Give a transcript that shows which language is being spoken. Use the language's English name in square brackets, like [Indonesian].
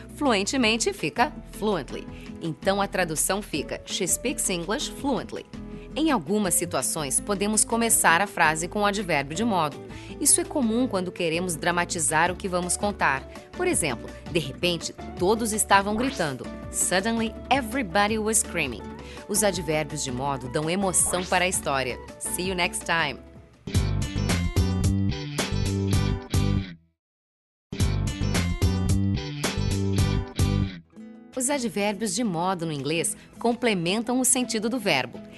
[Portuguese] Fluentemente fica fluently. Então a tradução fica [English] She speaks English fluently. [Portuguese] Em algumas situações, podemos começar a frase com o advérbio de modo. Isso é comum quando queremos dramatizar o que vamos contar. Por exemplo, de repente, todos estavam gritando. [English] Suddenly, everybody was screaming. [Portuguese] Os advérbios de modo dão emoção para a história. [English] See you next time! [Portuguese] Os advérbios de modo no inglês complementam o sentido do verbo.